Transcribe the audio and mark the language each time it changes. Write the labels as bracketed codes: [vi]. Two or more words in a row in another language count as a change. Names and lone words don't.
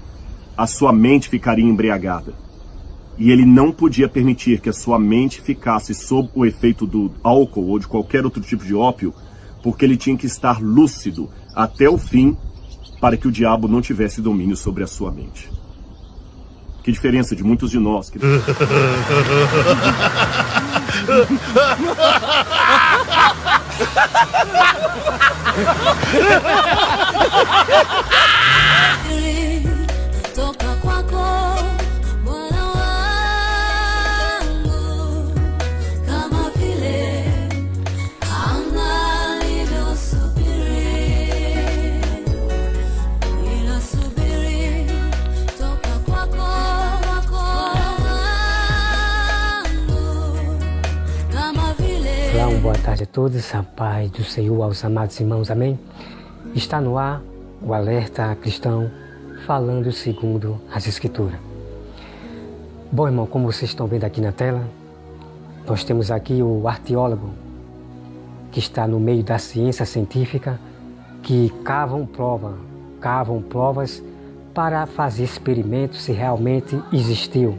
[pt] A sua mente ficaria embriagada. E ele não podia permitir que a sua mente ficasse sob o efeito do álcool ou de qualquer outro tipo de ópio, porque ele tinha que estar lúcido até o fim para que o diabo não tivesse domínio sobre a sua mente. Que diferença de muitos de nós que... [sw] Toka kwako Bwana wangu, kama vile anga lilivyosubiri, ninasubiri toka kwako wangu, kama vile. [pt] Olá, boa tarde a todos, a paz do Senhor aos amados irmãos, amém? Está no ar o Alerta Cristão, falando segundo as Escrituras. Bom, irmão, como vocês estão vendo aqui na tela, nós temos aqui o arqueólogo, que está no meio da ciência científica, que cavam provas para fazer experimentos se realmente existiu.